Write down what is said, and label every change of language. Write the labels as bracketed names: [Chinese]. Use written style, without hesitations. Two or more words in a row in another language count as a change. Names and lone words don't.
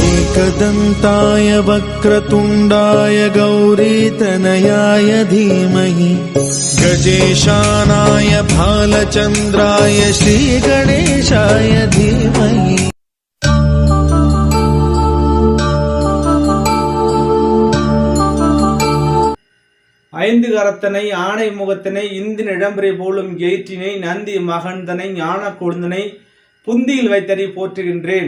[Sanskrit] एकदन्ताय वक्रतुण्डाय गौरीतनयाय धीमहि गजेशानाय भालचन्द्राय श्रीगणेशाय धीमहि। [Tamil] ஐந்து கரத்தனை ஆணை முகத்தினை இந்தின் இடம்பெறை போலும் எயிற்றினை நந்தி மகந்தனை ஞான கொழுந்தனை புந்தியில் வைத்தடி போற்றுகின்றேன்.